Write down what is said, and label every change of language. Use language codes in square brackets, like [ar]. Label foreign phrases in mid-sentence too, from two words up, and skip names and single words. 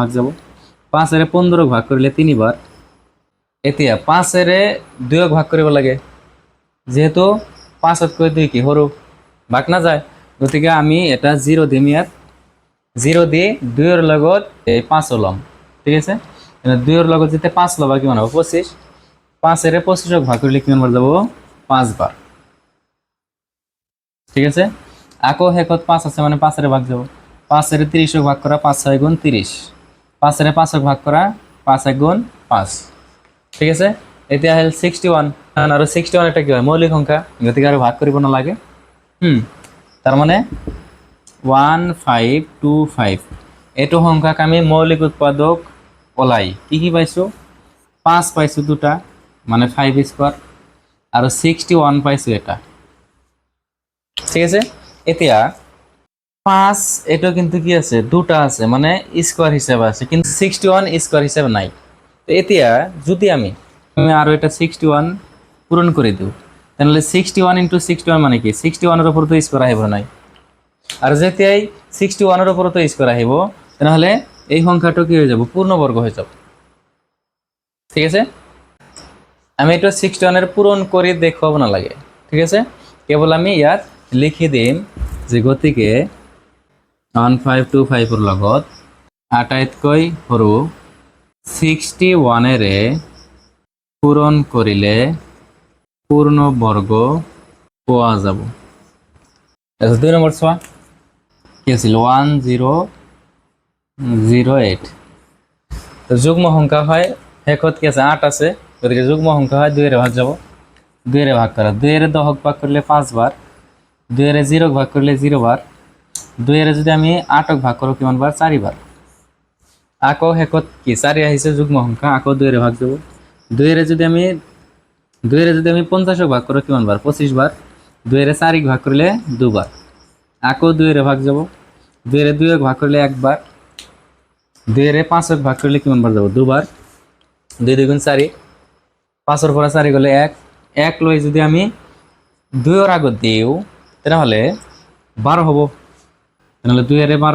[as] ভাগ যাব 5 এৰে 15 ভাগ কৰিলে 3 বাৰ এতিয়া 5 এৰে 2 ভাগ কৰিব লাগে যেহেতু 5 তকৈ 2 কি সৰু ভাগ না যায় গতিকে আমি এটা 0 দিম ইয়াত 0 দি 2 এর লগত এই 5 লম ঠিক আছে 2 এর লগত যেতে 5 লবা কিমান হবে 25 5 এরে 25 ভাগ কৰিলে কিমান বার যাব 5 বার ঠিক আছে আকো শেষত 5 আছে মানে 5 এরে ভাগ যাব 5 এরে 30 ভাগ করা 5 6 গুণ 30 5 এরে 5 ভাগ করা 5 1 গুণ 5 ঠিক আছে এতিয়া হল 61 আৰু 61 এটা কি হয় মৌলিক সংখ্যা গতিকে আৰু ভাগ কৰিব না লাগে তার মানে 1525 এটো সংখ্যাক আমি মৌলিক উৎপাদক ওলাই কি কি পাইছো 5 পাইছো দুটা মানে 5 স্কয়ার আর 61 পাইছো এটা ঠিক আছে এতিয়া 5 এটো কিন্তু কি আছে দুটা আছে মানে স্কয়ার হিসাবে আছে কিন্তু 61 স্কয়ার হিসাবে নাই তো এতিয়া যদি আমি আর এটা 61 পূরণ করে দেব তাহলে 61 * 61 মানে কি 61 এর উপর তো স্কয়ার আহিব নাই আর যেতিয়াই 61 এর উপর তো স্কয়ার আহিব তাহলে এই সংখ্যাটা কি হয়ে যাব পূর্ণবর্গ হয়ে যাব ঠিক আছে আমি এটা 61 এর পূরণ করে দেখাব না লাগে ঠিক আছে কেবল আমি ইয়াত লিখি দিম যে গতিকে 1525 এর লগত আটাইতকৈ সৰু 61 এৰে পূরণ করিলে পূর্ণবর্গ পাওয়া যাব আচ্ছা 2 নম্বর সোয়া কি আছিল 1008 তো যুগ্ম সংখ্যা হয় শেষত কি আছে 8 আছে গতিকে যুগ্ম সংখ্যা হয় 2 এর ভাগ যাব 2 এর ভাগ করা 2 এর 10 ভাগ করলে 5 বার 2 এর 0 ভাগ করলে 0 বার 2 এর যদি আমি 8 ভাগ করো কিমান বার 4 বার আকো শেষত কি 4 আহিছে যুগ্ম সংখ্যা আকো 2 এর ভাগ যাব 2 এর যদি আমি 50 ভাগ করো কিমান বার 25 বার 2 এর 4 ভাগ করলে 2 বার আকো 2 এর ভাগ যাব 2 এর 2 ভাগ করলে 1 বার 2 এর 5 ভাগ করলে কিমান বার যাব 2 বার 2 2 গুণ 4 5 এর পর 4 গলে 1 1 লই যদি আমি 2 এর আগত দিও তাহলে 12 হবে তাহলে 2 এর 12